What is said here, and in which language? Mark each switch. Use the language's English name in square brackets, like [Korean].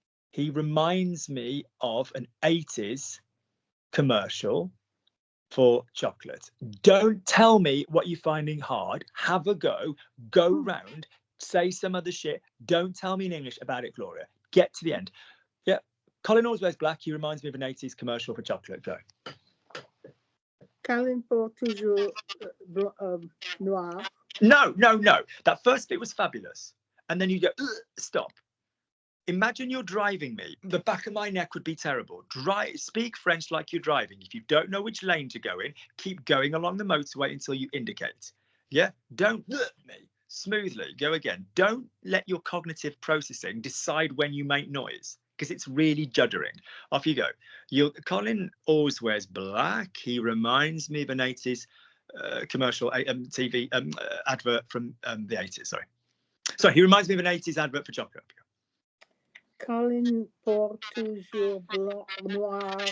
[English] He reminds me of an 80s commercial for chocolate. Don't tell me what you're finding hard. Have a go. Go round. Say some other shit. Don't tell me in English about it, Gloria. Get to the end. Yeah. Colin always wears black. He reminds me of an 80s commercial for chocolate. Go. [French] Colin porte toujours noir. [English] No. That first bit was fabulous. And then you go, stop. Imagine you're driving me. The back of my neck would be terrible. Speak French like you're driving. If you don't know which lane to go in, keep going along the motorway until you indicate. Yeah? Don't me. Smoothly. Go again. Don't let your cognitive processing decide when you make noise, because it's really juddering. Off you go. Colin always wears black. He reminds me of an 80s commercial TV advert from the 80s. Sorry, he reminds me of an 80s advert for chocolate. [French] Colin porte toujours blanc, noir.